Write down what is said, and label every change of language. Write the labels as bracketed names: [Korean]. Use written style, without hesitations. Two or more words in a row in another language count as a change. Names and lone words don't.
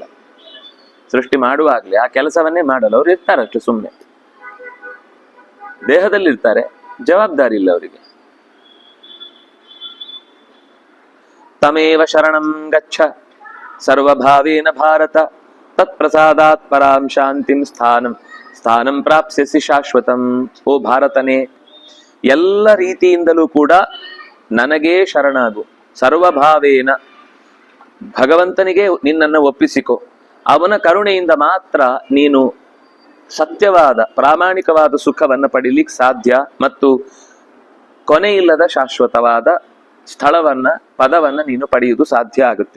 [Kannada] ಸೃಷ್ಟಿ ಮಾಡುವಾಗ್ಲೇ ಆ ಕೆಲಸವನ್ನೇ ಮಾಡಲ್ಲ, ಅವ್ರು ಇರ್ತಾರಷ್ಟು ಸುಮ್ಮನೆ ದೇಹದಲ್ಲಿ ಇರ್ತಾರೆ, ಜವಾಬ್ದಾರಿ ಇಲ್ಲ ಅವರಿಗೆ. [Sanskrit] ತಮೇವ ಶರಣಂ ಗಚ್ಚ ಸರ್ವಭಾವೇನ ಭಾರತ, ತತ್ಪ್ರಸಾದಾತ್ ಪರಾಂ ಶಾಂತಿಂ ಸ್ಥಾನಂ ಪ್ರಾಪ್ಸ್ಯಸಿ ಶಾಶ್ವತಂ. [Kannada] ಓ ಭಾರತನೇ, ಎಲ್ಲ ರೀತಿಯಿಂದಲೂ ಕೂಡ ನನಗೇ ಶರಣಾಗು. ಸರ್ವಭಾವೇನ, ಭಗವಂತನಿಗೆ ನಿನ್ನನ್ನು ಒಪ್ಪಿಸಿಕೊ. ಅವನ ಕರುಣೆಯಿಂದ ಮಾತ್ರ ನೀನು ಸತ್ಯವಾದ ಪ್ರಾಮಾಣಿಕವಾದ ಸುಖವನ್ನು ಪಡೀಲಿಕ್ಕೆ ಸಾಧ್ಯ, ಮತ್ತು ಕೊನೆಯಿಲ್ಲದ ಶಾಶ್ವತವಾದ ಸ್ಥಳವನ್ನ ಪದವನ್ನ ನೀನು ಪಡೆಯುವುದು ಸಾಧ್ಯ ಆಗುತ್ತೆ.